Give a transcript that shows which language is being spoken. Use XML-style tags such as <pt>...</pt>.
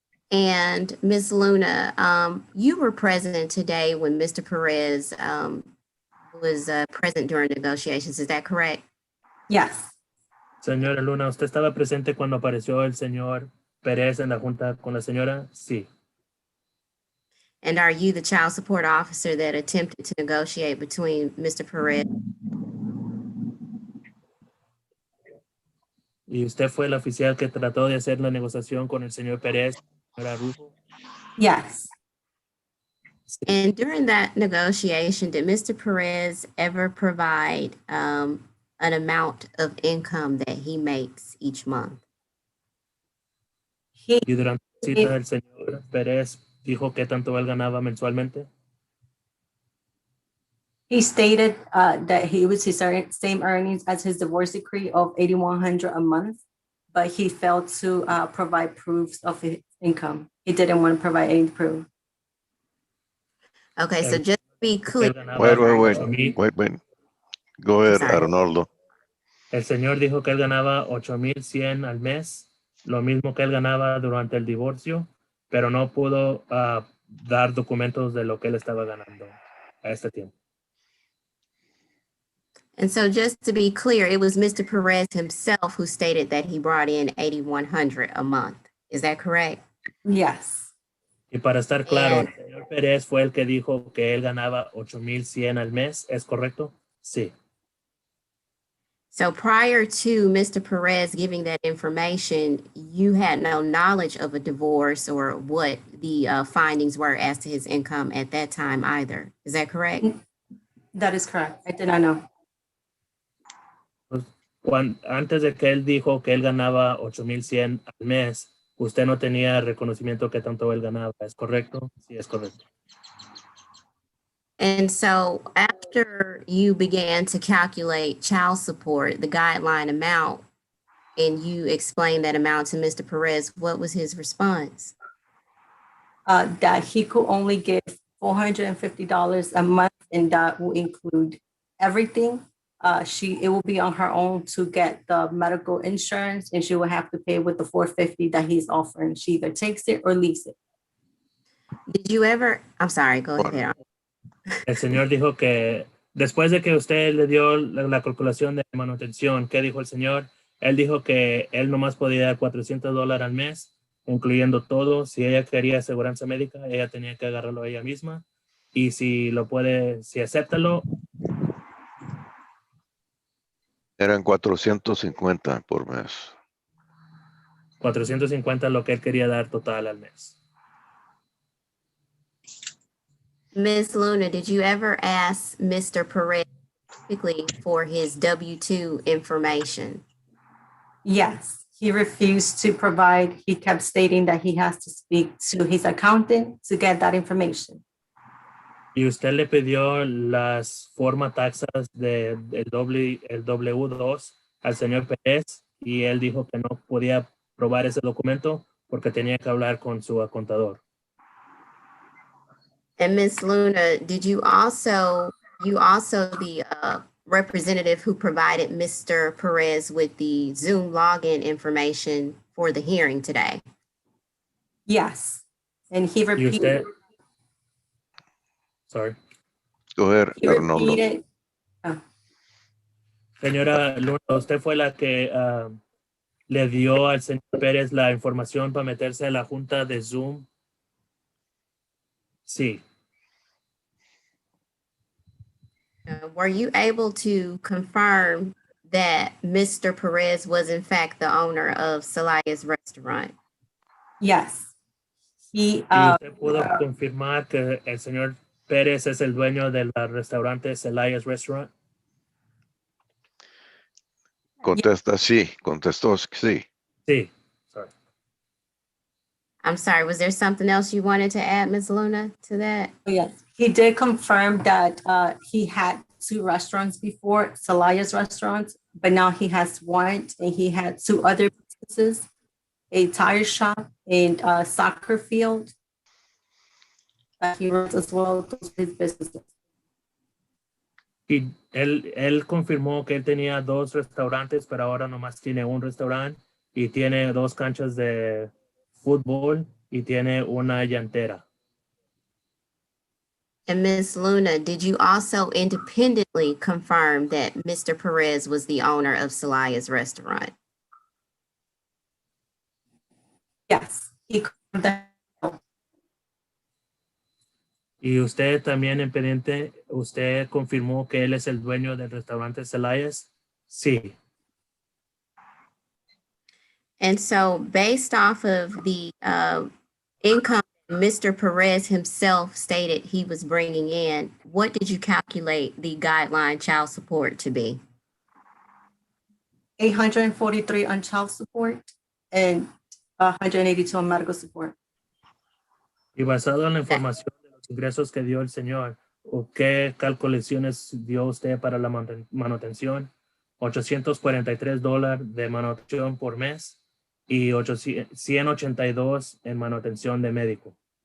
<en>And Ms. Luna, you were present today when Mr. Perez was present during negotiations, is that correct? Yes,</en> <es>Señora Luna, ¿usted estaba presente cuando apareció el señor Pérez en la junta con la señora? Sí.</es> <en>And are you the child support officer that attempted to negotiate between Mr. Perez?</en> <es>¿Y usted fue el oficial que trató de hacer la negociación con el señor Pérez, señora Rufo?</es> <en>yes. And during that negotiation, did Mr. Perez ever provide an amount of income that he makes each month? He,</en> <es>Y durante la cita el señor Pérez dijo qué tanto él ganaba mensualmente.</es> <en>he stated that he was his same earnings as his divorce decree of $8,100 a month, but he failed to provide proofs of his income. He didn't want to provide any proof. Okay, so just to be clear,</en> <es>Él ganaba</es> <en>Wait. 8,000. Wait. Go ahead, Sorry. Arnoldo.</en> <es>El señor dijo que él ganaba 8,100 al mes, lo mismo que él ganaba durante el divorcio, pero no pudo dar documentos de lo que él estaba ganando a este tiempo.</es> <en>And so just to be clear, it was Mr. Perez himself who stated that he brought in 8,100 a month. Is that correct? Yes.</en> <es>Y para estar claro,</es> <en>And</en> <es>el señor Pérez fue el que dijo que él ganaba 8,100 al mes, ¿es correcto? Sí.</es> <en>so prior to Mr. Perez giving that information, you had no knowledge of a divorce or what the findings were as to his income at that time either. Is that correct? That is correct. I did not know.</en> <es>Antes de que él dijo que él ganaba 8,100 al mes, usted no tenía reconocimiento que tanto él ganaba, ¿es correcto? Sí, es correcto.</es> <en>And so after you began to calculate child support, the guideline amount, and you explained that amount to Mr. Perez, what was his response? That he could only give $450 a month, and that will include everything. It will be on her own to get the medical insurance, and she will have to pay with the $450 that he's offering. She either takes it or leaves it. Did you ever, I'm sorry, go ahead.</en> <es>El señor dijo que después de que usted le dio la calculación de manutención, ¿qué dijo el señor? Él dijo que él nomás podía dar $400 al mes, incluyendo todo. Si ella quería aseguranza médica, ella tenía que agarrarlo ella misma. Y si lo puede, si acéptalo, Eran 450 por mes. 450 lo que él quería dar total al mes.</es> <en>Ms. Luna, did you ever ask Mr. Perez specifically for his W-2 information? Yes, he refused to provide. He kept stating that he has to speak to his accountant to get that information.</en> <es>Y usted le pidió las forma taxas el W2 al señor Pérez y él dijo que no podía probar ese documento porque tenía que hablar con su contador.</es> <en>And Ms. Luna, did you also the representative who provided Mr. Perez with the Zoom login information for the hearing today? Yes, and he</en> <es>Y</es> <en>repeated.</en> <es>usted,</es> <en>sorry. Go ahead, He Arnoldo. repeated.</en> <es>Señora Luna, usted fue la que le dio al señor Pérez la información para meterse a la junta de Zoom. Sí.</es> <en>Were you able to confirm that Mr. Perez was in fact the owner of Celaya's restaurant? Yes, he.</en> <es>Y usted pudo confirmar que el señor Pérez es el dueño del restaurante Celaya's Restaurant. Contesta sí, contestó sí. Sí.</es> <en>Sorry. I'm sorry, was there something else you wanted to add, Ms. Luna, to that? Yes, he did confirm that he had 2 restaurants before, Celaya's restaurants, but now he has one, and he had 2 other businesses, a tire shop and a soccer field that he runs as well. Those are his businesses.</en> <es>Y él confirmó que él tenía 2 restaurantes, pero ahora nomás tiene un restaurante y tiene 2 canchas de fútbol y tiene una llantera.</es> <en>And Ms. Luna, did you also independently confirm that Mr. Perez was the owner of Celaya's restaurant? Yes, he confirmed that.</en> <es>Y usted también en pendiente, usted confirmó que él es el dueño del restaurante Celaya's. Sí.</es> <en>And so based off of the income Mr. Perez himself stated he was bringing in, what did you calculate the guideline child support to be? 843 on child support and 182 on medical support.</en> <es>Y basado en la información de los ingresos que dio el señor, ¿o qué calculaciones dio usted para la manutención? $843 de manutención por mes y 182 en manutención de médico.</es>